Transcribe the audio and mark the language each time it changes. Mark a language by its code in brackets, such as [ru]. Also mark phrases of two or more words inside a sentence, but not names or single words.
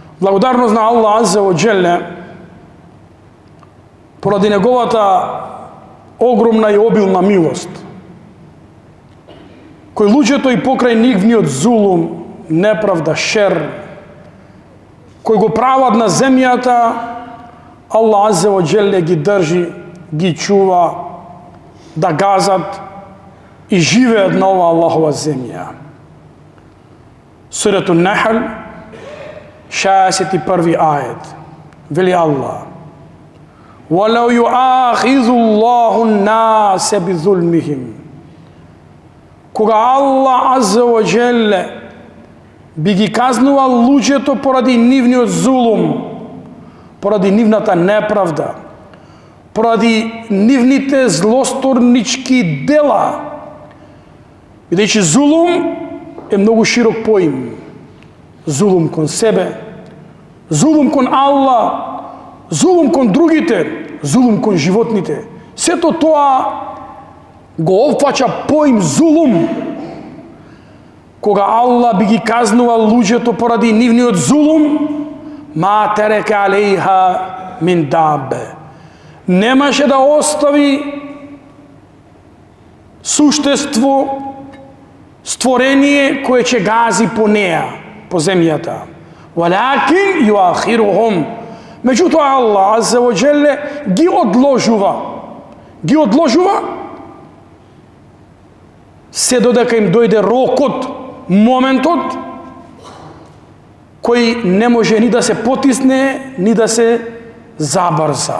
[mk] Благодарност на [ar] الله عز وجل, [mk] поради неговата огромна и обилна милост, кој луѓето и покрај нивниот зулум, неправда, шер, кој го прават на земјата, [ar] الله عز وجل [mk] ги држи, ги чува да газат и живеат на ова Аллахова земја. Сурatu Нахл, 61 ајет, вели Аллах: [ar] وَلَوْ يُؤَاخِذُ اللَّهُ النَّاسَ بِظُلْمِهِمْ. [mk] Кога [ar] الله عز وجل [mk] би ги казнувал луѓето поради нивниот зулум, поради нивната неправда, поради нивните злосторнички дела, бидејќи зулум е многу широк поим. Зулум кон себе, зулум кон Аллах, зулум кон другите, зулум кон животните. Сето тоа го опфаќа поим зулум. Кога Аллах би ги казнувал луѓето поради нивниот зулум, [ar] ما ترك عليها من دابة, [mk] немаше да остави суштество, створение кое ќе гази по неа, по земјата. [ar] ولكن يؤخرهم. [mk] Меѓутоа [ar] الله عز وجل [mk] ги одложува се додека им дојде рокот, моментот кој не може ни да се потисне, ни да се забрза.